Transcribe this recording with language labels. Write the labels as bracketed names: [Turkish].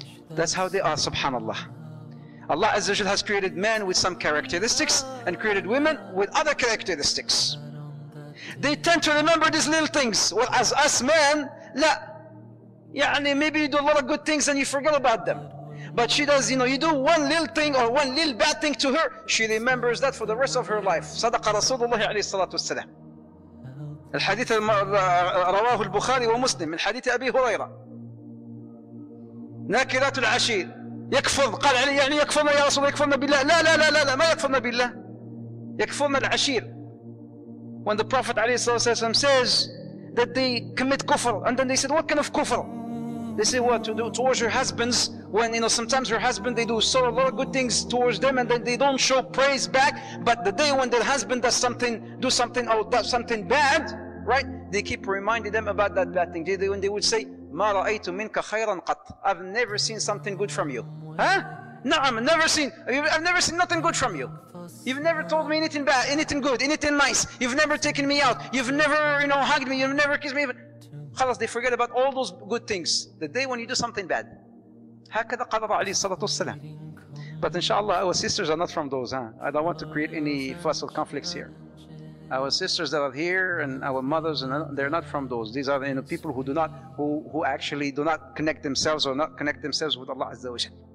[English] That's how they are, subhanallah. Allah Azza wa Jal has created man with some characteristics and created women with other characteristics. They tend to remember these little things. Well, as us men, maybe you do a lot of good things and you forget about them. But she does, you do one little thing or one little bad thing to her, she remembers that for the rest of her life. [Arabic] صدق رسول الله عليه الصلاة والسلام. الحديث رواه البخاري ومسلم من حديث أبي هريرة. ناكرات العشير يكفر، قال علي يعني يكفرنا يا رسول الله، يكفرنا بالله. لا لا لا لا لا، ما يكفرنا بالله، يكفرنا العشير. [English] When the Prophet عليه الصلاة والسلام says that they commit kufr, and then they said, what kind of kufr? They say, what to do towards your husbands, when sometimes your husband, they do a lot of good things towards them and then they don't show praise back, but the day when their husband does something bad, right, they keep reminding them about that bad thing. When they would say, [Arabic] ما رأيت منك خيرا قط, [English] I've never seen something good from you. No, I've never seen nothing good from you. You've never told me anything bad, anything good, anything nice. You've never taken me out. You've never, hugged me. You've never kissed me even. خلاص, they forget about all those good things the day when you do something bad. [Arabic] هكذا قال عليه الصلاة والسلام. [English] But inshallah, our sisters are not from those. I don't want to create any fuss or conflicts here. Our sisters that are here and our mothers, and they're not from those. These are people who actually do not connect themselves or not connect themselves with Allah Azza wa Jal.